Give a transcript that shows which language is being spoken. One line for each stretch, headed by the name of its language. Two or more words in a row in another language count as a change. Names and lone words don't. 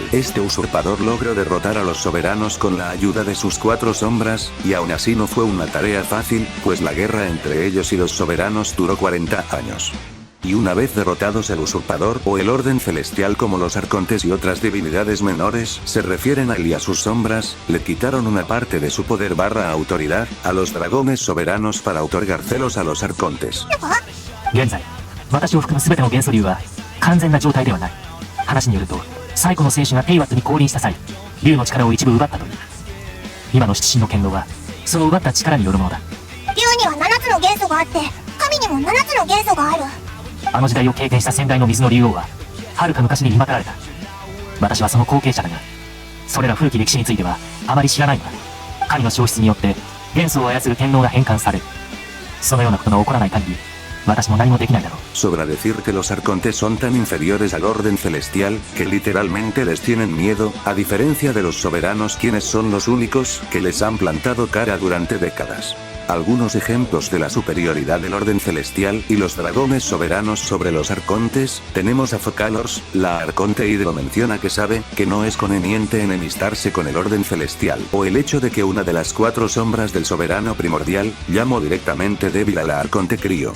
Spanish: Este usurpador logró derrotar a los soberanos con la ayuda de sus 4 sombras, y aún así no fue una tarea fácil, pues la guerra entre ellos y los soberanos duró 40 años. Y una vez derrotados el usurpador o el orden celestial, como los arcontes y otras divinidades menores se refieren a él y a sus sombras, le quitaron una parte de su poder / autoridad a los dragones soberanos para otorgar celos a los arcontes.
Japanese: 現在、私を含む全ての元素竜は完全な状態ではない。話によると、最古の聖主がテイワットに降臨した際、竜の力を一部奪ったという。今の七神の剣道は、その奪った力によるものだ。竜には7つの元素があって、神にも7つの元素がある。あの時代を経験した先代の水の竜王は、遥か昔に見まかられた。私はその後継者だが、それら古き歴史についてはあまり知らないが、神の消失によって元素を操る天皇が変換される。そのようなことが起こらない限り、私も何もできないだろう。
Spanish: Sobra decir que los arcontes son tan inferiores al orden celestial, que literalmente les tienen miedo, a diferencia de los soberanos, quienes son los únicos que les han plantado cara durante décadas. Algunos ejemplos de la superioridad del orden celestial y los dragones soberanos sobre los arcontes: tenemos a Focalors, la arconte Hidro menciona que sabe que no es conveniente enemistarse con el orden celestial, o el hecho de que una de las 4 sombras del soberano primordial llamó directamente débil a la arconte Crío.